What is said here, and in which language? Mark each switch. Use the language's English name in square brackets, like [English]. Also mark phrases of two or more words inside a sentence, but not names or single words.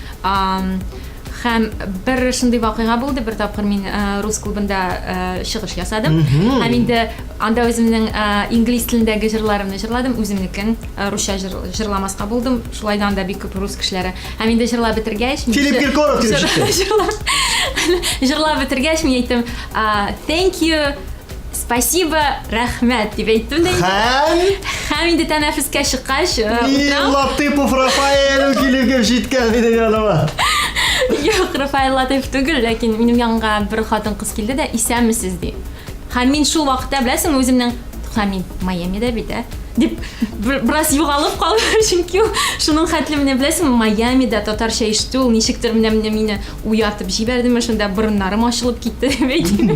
[Tatar] Һәм бер шундый вакыйга булды, бер тапкыр мин рус клубында чыгыш ясадым. Һәм инде анда үземнең инглиз телендәге җырларымны җырладым, үземнекен русча җырламаска булдым. Шулайдан да бик күп рус кешеләре. Һәм инде җырлап бетергәч, Филипп Киркоров килеп җитте. Җырлап бетергәч мин әйттем, [English] thank you, спасибо, [Tatar] рәхмәт дип әйттем дә. Һәм инде тәнәфескә чыккач, Латыпов Рафаэль килеп җиткән минем яныма. Юк, Рафаэль Латыпов түгел, ләкин минем янга бер хатын-кыз килде дә, исәнмесез ди. Һәм мин шул вакытта беләсең, үземнең мин Майамида бит, дип бераз югалып калдым, чөнки шуның хәтле менә беләсең, Майамида татарча ишетү, ничектер менә мине уятып җибәрдеме, шунда борыннарым ачылып китте дип әйтим.